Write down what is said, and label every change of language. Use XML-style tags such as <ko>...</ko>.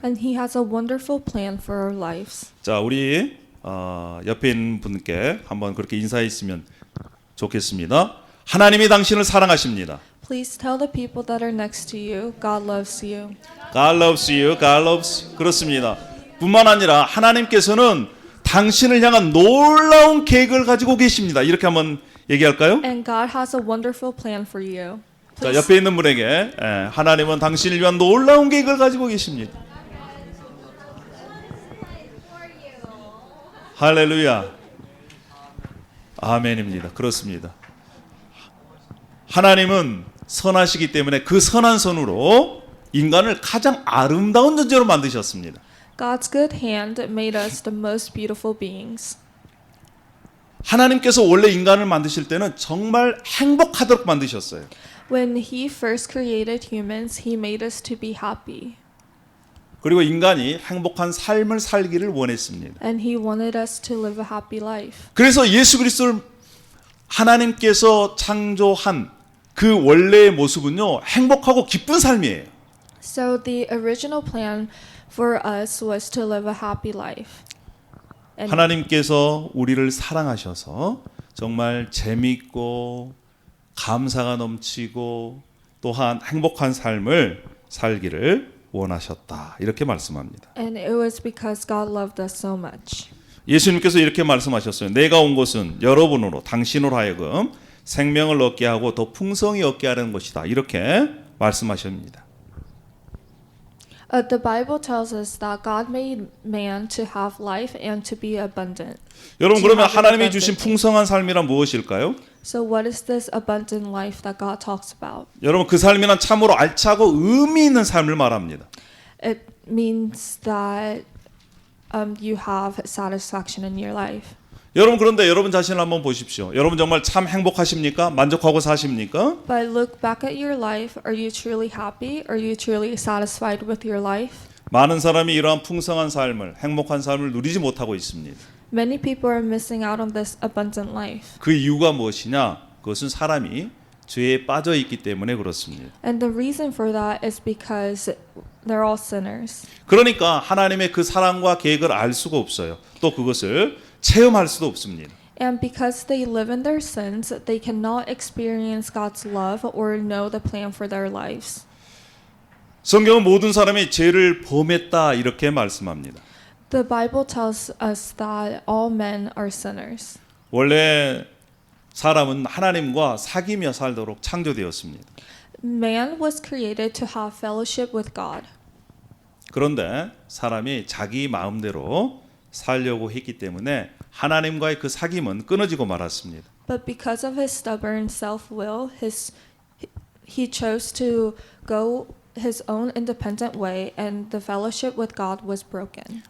<en>And He has a wonderful plan for our lives.</en> <ko>자, 우리 옆에 있는 분께 한번 그렇게 인사했으면 좋겠습니다. 하나님이 당신을 사랑하십니다.</ko> <en>Please tell the people that are next to you, God loves you. God loves you. God loves.</en> <ko>그렇습니다. 뿐만 아니라 하나님께서는 당신을 향한 놀라운 계획을 가지고 계십니다. 이렇게 한번 얘기할까요?</ko> <en>And God has a wonderful plan for you.</en> <ko>자, 옆에 있는 분에게 하나님은 당신을 위한 놀라운 계획을 가지고 계십니다. 할렐루야. 아멘입니다. 그렇습니다. 하나님은 선하시기 때문에 그 선한 손으로 인간을 가장 아름다운 존재로 만드셨습니다.</ko> <en>God's good hand made us the most beautiful beings.</en> <ko>하나님께서 원래 인간을 만드실 때는 정말 행복하도록 만드셨어요.</ko> <en>When He first created humans, He made us to be happy.</en> <ko>그리고 인간이 행복한 삶을 살기를 원했습니다.</ko> <en>And He wanted us to live a happy life.</en> <ko>그래서 예수 그리스도를 하나님께서 창조한 그 원래의 모습은요, 행복하고 기쁜 삶이에요.</ko> <en>So the original plan for us was to live a happy life. And</en> <ko>하나님께서 우리를 사랑하셔서 정말 재미있고 감사가 넘치고 또한 행복한 삶을 살기를 원하셨다. 이렇게 말씀합니다.</ko> <en>And it was because God loved us so much.</en> <ko>예수님께서 이렇게 말씀하셨어요. 내가 온 것은 여러분으로 당신으로 하여금 생명을 얻게 하고 더 풍성히 얻게 하려는 것이다. 이렇게 말씀하십니다.</ko> <en>The Bible tells us that God made man to have life and to be abundant.</en> <ko>여러분, 그러면</ko> <en>have an</en> <ko>하나님이</ko> <en>abundant</en> <ko>주신</ko> <en>life.</en> <ko>풍성한 삶이란 무엇일까요?</ko> <en>So what is this abundant life that God talks about?</en> <ko>여러분, 그 삶이란 참으로 알차고 의미 있는 삶을 말합니다.</ko> <en>It means that you have satisfaction in your life.</en> <ko>여러분, 그런데 여러분 자신을 한번 보십시오. 여러분 정말 참 행복하십니까? 만족하고 사십니까?</ko> <en>But look back at your life. Are you truly happy? Are you truly satisfied with your life?</en> <ko>많은 사람이 이러한 풍성한 삶을, 행복한 삶을 누리지 못하고 있습니다.</ko> <en>Many people are missing out on this abundant life.</en> <ko>그 이유가 무엇이냐? 그것은 사람이 죄에 빠져 있기 때문에 그렇습니다.</ko> <en>And the reason for that is because they're all sinners.</en> <ko>그러니까 하나님의 그 사랑과 계획을 알 수가 없어요. 또 그것을 체험할 수도 없습니다.</ko> <en>And because they live in their sins, they cannot experience God's love or know the plan for their lives.</en> <ko>성경은 모든 사람이 죄를 범했다 이렇게 말씀합니다.</ko> <en>The Bible tells us that all men are sinners.</en> <ko>원래 사람은 하나님과 사귀며 살도록 창조되었습니다.</ko> <en>Man was created to have fellowship with God.</en> <ko>그런데 사람이 자기 마음대로 살려고 했기 때문에 하나님과의 그 사귐은 끊어지고 말았습니다.</ko> <en>But because of his stubborn self-will, he chose to go his own independent way, and the fellowship with God was broken.</en>